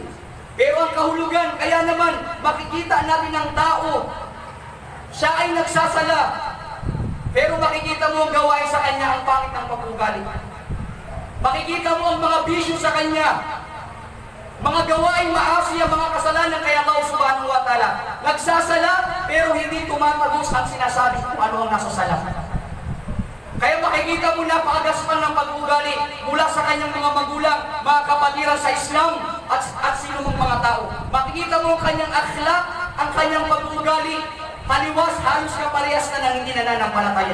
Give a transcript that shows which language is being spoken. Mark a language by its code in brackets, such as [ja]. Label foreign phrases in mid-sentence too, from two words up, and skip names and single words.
[tl] Pero ang kahulugan, kaya naman, makikita natin ng tao, siya ay nagsasala, pero makikita mo ang gawain sa kanya, ang pangit ng pag-ugali. Makikita mo ang mga bisyo sa kanya, mga gawaing maasi ang mga kasalanan kay Allah [ar] سبحانه وتعالى. [tl] Nagsasala pero hindi tumatagos ang sinasabi kung ano ang nasa sala. Kaya makikita mo napakagaspan ng pag-ugali mula sa kanyang mga magulang, mga kapatiran sa Islam at sino mong mga tao. Makikita mo ang kanyang akhlak, ang kanyang pag-ugali, taliwas halos kaparehas na ng hindi nananampalataya.